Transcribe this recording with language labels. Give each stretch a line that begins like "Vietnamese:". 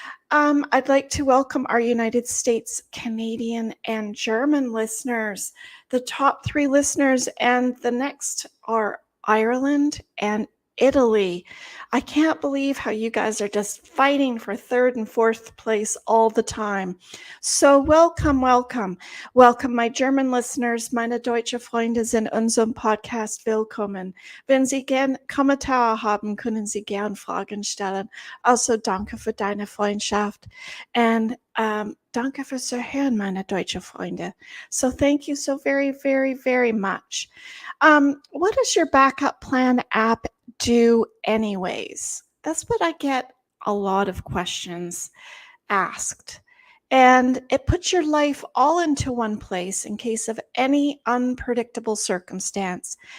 English: I'd like to welcome our United States, Canadian, and German listeners, the top 3 listeners, and the next are Ireland and Italy. I can't believe how you guys are just fighting for 3rd and 4th place all the time. So welcome. Welcome, my German listeners,
German: meine deutsche Freunde sind unserem Podcast willkommen. Wenn Sie gern Kommentare haben, können Sie gern Fragen stellen. Also danke für deine Freundschaft and danke fürs Zuhören, meine deutsche Freunde.
English: So thank you so very, very, very much. What does your Backup Plan app do anyways? That's what I get a lot of questions asked. And it puts your life all into one place in case of any unpredictable circumstance.